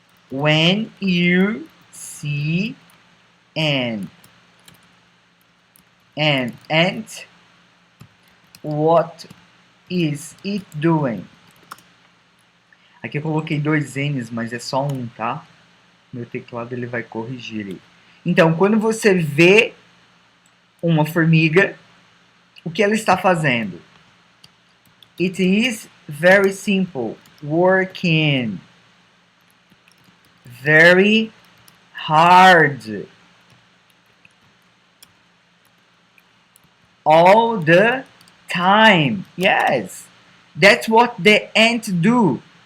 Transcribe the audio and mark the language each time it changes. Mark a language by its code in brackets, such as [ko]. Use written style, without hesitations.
[en] When you see an ant, what is it doing? [pt] Aqui eu coloquei 2 N's, mas é só um, tá? Meu teclado ele vai corrigir aí. Então, quando você vê uma formiga, o que ela está fazendo? [en] It is very simple. Working very hard all the time. Yes, that's what the ants do.